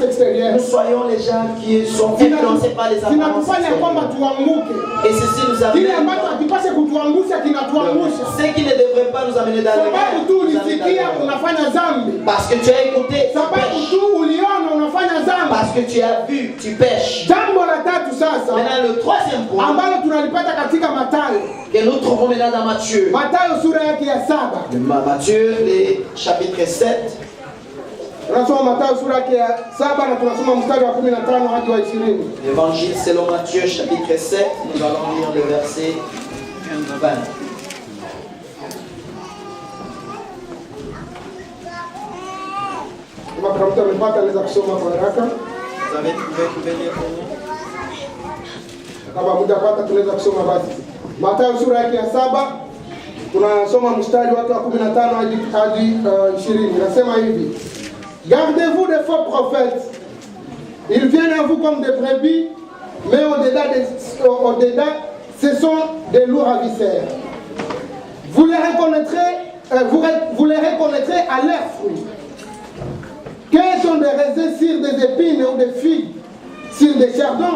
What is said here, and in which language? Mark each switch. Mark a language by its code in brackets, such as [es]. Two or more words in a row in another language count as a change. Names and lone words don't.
[fr] nous extérieures. soyons les gens qui sont influencés par les apparences [sw] Zinatufanya kwamba [fr] extérieures. [sw] tuanguke. [fr] Et ceci nous [sw] Kile [fr] amène. [sw] ambacho hakipashe kutuangusha kinatuangusha. [fr] Ce qui ne devrait pas nous amener dans le [sw] Sababu tu [fr] nous amène dans [sw] ulisikia [fr] le [sw] unafanya dhambi. [fr] Parce que tu as écouté, tu [sw] Sababu [fr] pêches. [sw] tu uliona unafanya dhambi. [fr] Parce que tu as vu, tu pêches. [sw] Jambo la tatu sasa [fr] Maintenant, le troisième point [sw] ambalo tunalipata katika Mathayo. [fr] que nous trouvons maintenant dans Matthieu. [sw] Mathayo sura yake ya 7. [fr] Matthieu, le chapitre 7. [sw] Tunasoma Mathayo sura yake ya 7 na tunasoma mstari wa 15 hadi wa 20. [fr] L'évangile selon Matthieu, chapitre 7. Nous allons lire le verset 20. [sw] Kama kuna mtu amepata anaweza kusoma kwa haraka. [fr] Vous avez trouvé lire pour nous? [sw] Kama mtapata tunaweza kusoma basi. Mathayo sura yake ya 7 tunasoma mstari wake wa 15 hadi 20. Nasema hivi: [fr] Gardez-vous des faux prophètes. Ils viennent à vous comme des brebis, mais au-dedans, ce sont des loups ravisseurs. Vous les reconnaîtrez, vous les reconnaîtrez à leurs fruits. Quels sont des raisins sur des épines ou des figues sur des chardons?